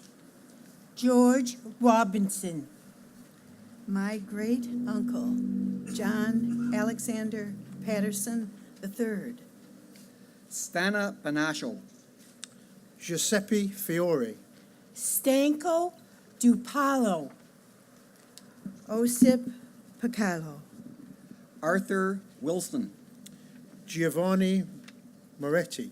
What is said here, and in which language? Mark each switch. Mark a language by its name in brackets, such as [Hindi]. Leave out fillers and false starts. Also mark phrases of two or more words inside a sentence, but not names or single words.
[English] George Robinson. My great uncle, John Alexander Patterson III. Stana Banasho. Giuseppe Fiore. Stanko Dupalo. Osip Picalo. Arthur Wilson. Giovanni Moretti.